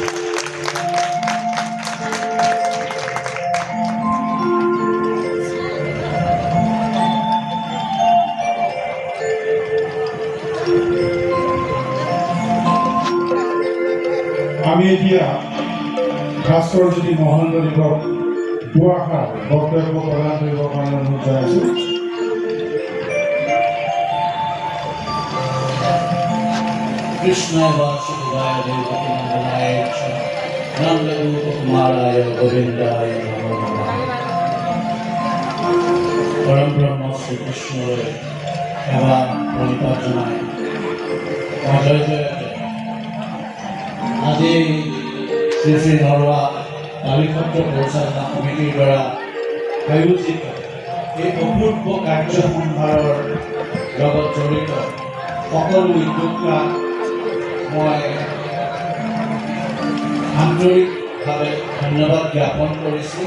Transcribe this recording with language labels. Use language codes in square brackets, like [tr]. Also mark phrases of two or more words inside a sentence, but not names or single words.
[as] আমি এতিয়া ভাস্কৰজ্যোতি মহন্ত দেৱক দুআষাৰ বক্তব্য প্ৰদান কৰিবৰ কাৰণে অনুৰোধ জনাইছোঁ। [sa] Krishna Vasudevaya Devaki Nandalaya Cha Nanda Rupa Kumaraya Govindaya Namo Namah। [as] পৰম ব্ৰহ্ম শ্ৰী কৃষ্ণলৈ সেৱা প্ৰণিপাত জনাই জয় জয়তে আজি শ্ৰী শ্ৰী নৰোৱা কালীক্ষেত্ৰ পৰিচালনা সমিতিৰ দ্বাৰা আয়োজিত এই অপূৰ্ব কাৰ্য সম্ভাৰৰ লগত জড়িত সকলো উদ্যোক্তাক মই আন্তৰিকভাৱে ধন্যবাদ জ্ঞাপন কৰিছোঁ।